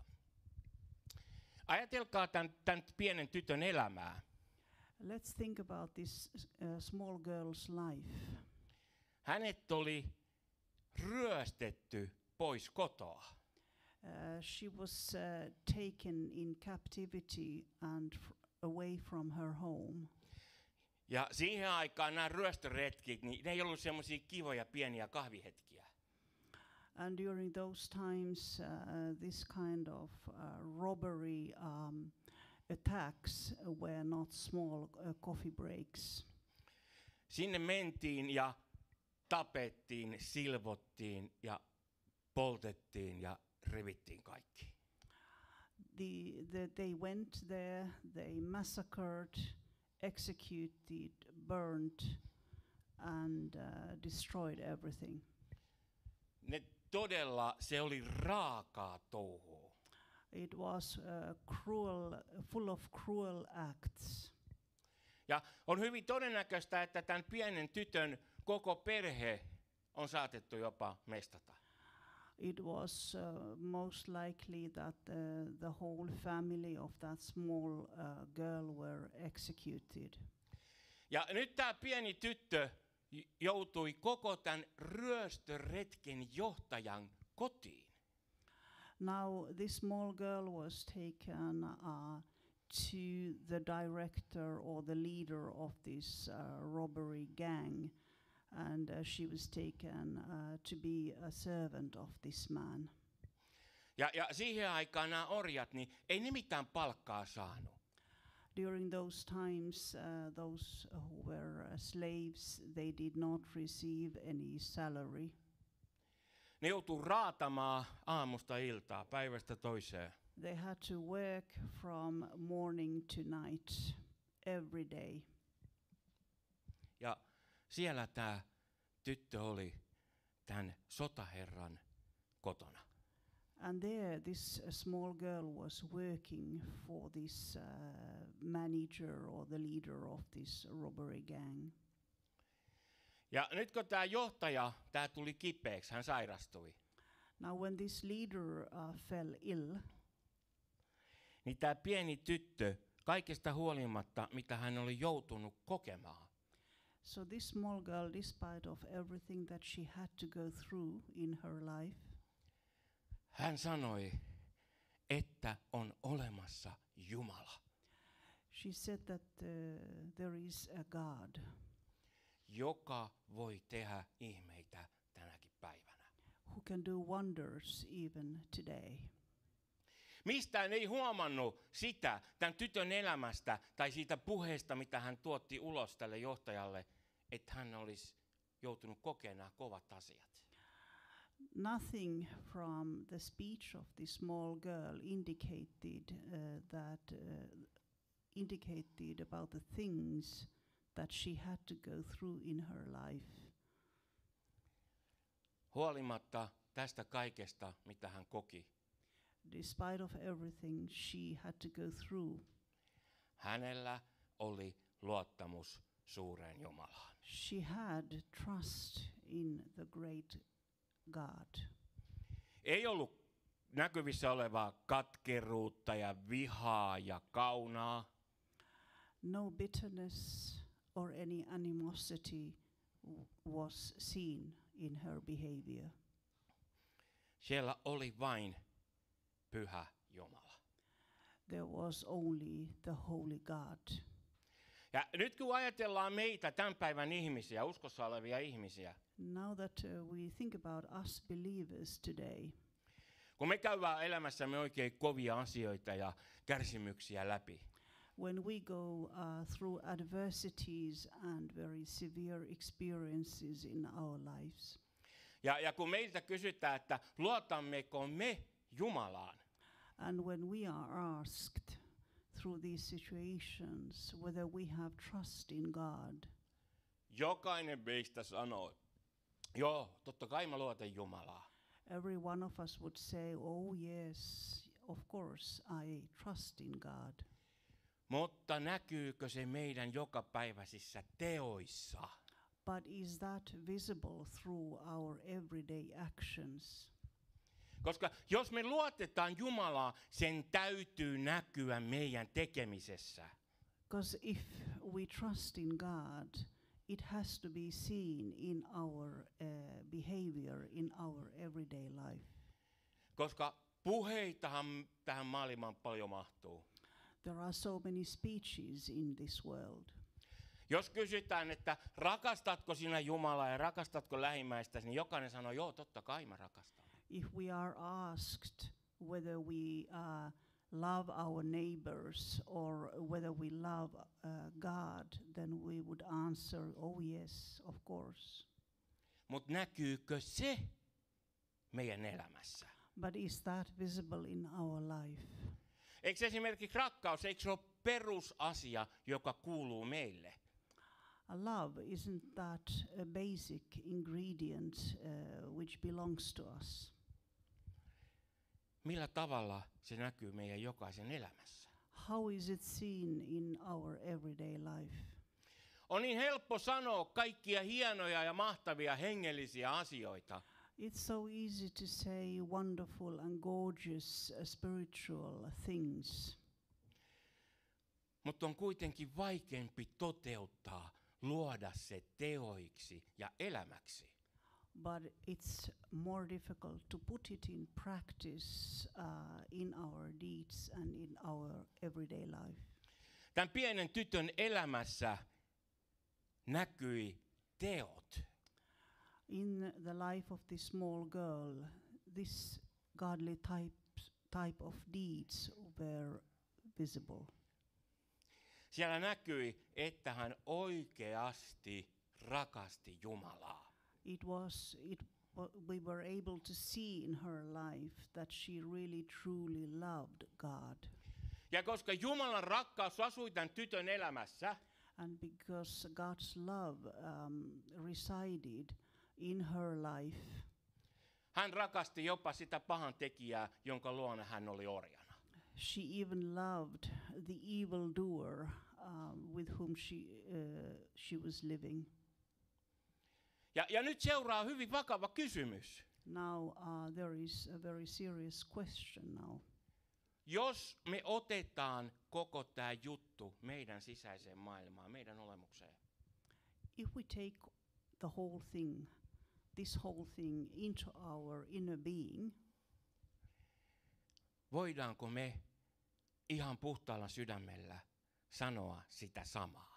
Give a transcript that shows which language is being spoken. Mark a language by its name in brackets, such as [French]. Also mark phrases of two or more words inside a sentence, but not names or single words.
[Finnish] Ajatelkaa tämän pienen tytön elämää. [English] Let's think about this small girl's life. [Finnish] Hänet oli ryöstetty pois kotoa. [English] She was taken in captivity and away from her home. [Finnish] Ja siihen aikaan nämä ryöstöretkit, niin ne ei ollut semmoisia kivoja pieniä kahvihetkiä. [English] And during those times, this kind of robbery attacks were not small coffee breaks. [Finnish] Sinne mentiin ja tapettiin, silvottiin ja poltettiin ja revittiin kaikki. [English] They went there, they massacred, executed, burnt, and destroyed everything. [Finnish] Se oli raakaa touhua. [English] It was full of cruel acts. [Finnish] Ja on hyvin todennäköistä, että tämän pienen tytön koko perhe on saatettu jopa mestata. [English] It was most likely that the whole family of that small girl were executed. [Finnish] Ja nyt tämä pieni tyttö joutui koko tämän ryöstöretken johtajan kotiin. [English] Now this small girl was taken to the director or the leader of this robbery gang, and she was taken to be a servant of this man. [Finnish] Ja siihen aikaan nämä orjat, niin ei ne mitään palkkaa saanut. [English] During those times, those who were slaves, they did not receive any salary. [Finnish] Ne joutuu raatamaan aamusta iltaa, päivästä toiseen. [English] They had to work from morning to night, every day. [Finnish] Ja siellä tämä tyttö oli tämän sotaherran kotona. [English] And there this small girl was working for this manager or the leader of this robbery gang. [Finnish] Ja nyt kun tämä johtaja, tämä tuli kipeäksi, hän sairastui. [English] Now when this leader fell ill, [Finnish] niin tämä pieni tyttö, kaikesta huolimatta, mitä hän oli joutunut kokemaan, [English] so this small girl, despite of everything that she had to go through in her life, [Finnish] hän sanoi, että on olemassa Jumala. [English] She said that there is a God [Finnish] joka voi tehdä ihmeitä tänäkin päivänä. [English] who can do wonders even today. [Finnish] Mistään ei huomannut sitä tämän tytön elämästä tai siitä puheesta, mitä hän tuotti ulos tälle johtajalle, että hän olisi joutunut kokemaan nämä kovat asiat. [English] Nothing from the speech of this small girl indicated about the things that she had to go through in her life. [Finnish] Huolimatta tästä kaikesta, mitä hän koki, [English] Despite of everything she had to go through, [Finnish] hänellä oli luottamus suureen Jumalaan. [English] she had trust in the great God. [Finnish] Ei ollut näkyvissä olevaa katkeruutta ja vihaa ja kaunaa. [English] No bitterness or any animosity was seen in her behavior. [Finnish] Siellä oli vain pyhä Jumala. [English] There was only the holy God. [Finnish] Ja nyt kun ajatellaan meitä tämän päivän ihmisiä, uskossa olevia ihmisiä, [English] Now that we think about us believers today, [Finnish] kun me käydään elämässämme oikein kovia asioita ja kärsimyksiä läpi, [English] when we go through adversities and very severe experiences in our lives, [Finnish] ja kun meiltä kysytään, että luotammeko me Jumalaan, [English] and when we are asked through these situations whether we have trust in God, [Finnish] jokainen meistä sanoo, joo, totta kai mä luotan Jumalaa. [English] every one of us would say, oh yes, of course I trust in God. [Finnish] Mutta näkyykö se meidän jokapäiväisissä teoissa? [English] But is that visible through our everyday actions? [Finnish] Koska jos me luotetaan Jumalaa, sen täytyy näkyä meidän tekemisessä. [English] Because if we trust in God, it has to be seen in our behavior, in our everyday life. [Finnish] Koska puheitahan tähän maailmaan paljon mahtuu. [English] There are so many speeches in this world. [Finnish] Jos kysytään, että rakastatko sinä Jumalaa ja rakastatko lähimmäistäsi, niin jokainen sanoo, joo, totta kai mä rakastan. [English] If we are asked whether we love our neighbors or whether we love God, then we would answer, oh yes, of course. [Finnish] Mutta näkyykö se meidän elämässä? [English] But is that visible in our life? [Finnish] Eikö esimerkiksi rakkaus, eikö se ole perusasia, joka kuuluu meille? [English] Love, isn't that a basic ingredient which belongs to us? [Finnish] Millä tavalla se näkyy meidän jokaisen elämässä? [English] How is it seen in our everyday life? [Finnish] On niin helppo sanoa kaikkia hienoja ja mahtavia hengellisiä asioita. [English] It's so easy to say wonderful and gorgeous spiritual things. [Finnish] Mutta on kuitenkin vaikeampi toteuttaa, luoda se teoiksi ja elämäksi. [English] But it's more difficult to put it in practice in our deeds and in our everyday life. [Finnish] Tämän pienen tytön elämässä näkyi teot. [English] In the life of this small girl, this godly type of deeds were visible. [Finnish] Siellä näkyi, että hän oikeasti rakasti Jumalaa. [English] We were able to see in her life that she really truly loved God. [Finnish] Ja koska Jumalan rakkaus asui tämän tytön elämässä, [English] And because God's love resided in her life, [Finnish] hän rakasti jopa sitä pahan tekijää, jonka luona hän oli orjana. [English] she even loved the evildoer with whom she was living. [Finnish] Ja nyt seuraa hyvin vakava kysymys. [English] Now there is a very serious question now. [Finnish] Jos me otetaan koko tämä juttu meidän sisäiseen maailmaan, meidän olemukseen, [English] If we take this whole thing into our inner being, [Finnish] voidaanko me ihan puhtaalla sydämellä sanoa sitä samaa?